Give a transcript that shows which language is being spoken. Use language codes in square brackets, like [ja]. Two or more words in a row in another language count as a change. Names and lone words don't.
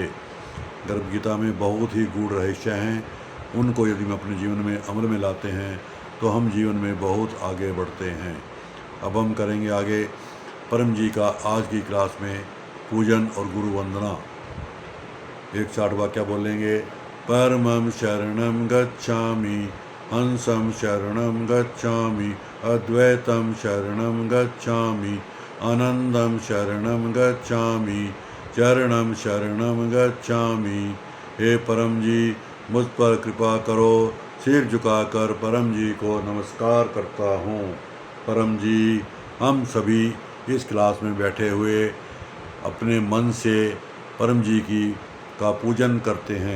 [hi] गर्भ गीता में बहुत ही गूढ़ रहस्य हैं, उनको यदि हम अपने जीवन में अमल में लाते हैं तो हम जीवन में बहुत आगे बढ़ते हैं। अब हम करेंगे आगे परम जी का आज की क्लास में पूजन और गुरु वंदना। 160 वाक्य बोलेंगे। [sa] परमं शरणं गच्छामि, हंसं शरणं गच्छामि, अद्वैतं शरणं गच्छामि, आनंदं शरणं गच्छामि, चरणं शरणं गच्छामि। [hi] हे परम जी, मुझ पर कृपा करो। सिर झुकाकर परम जी को नमस्कार करता हूँ। परम जी, हम सभी इस क्लास में बैठे हुए अपने मन से परम जी का पूजन करते हैं।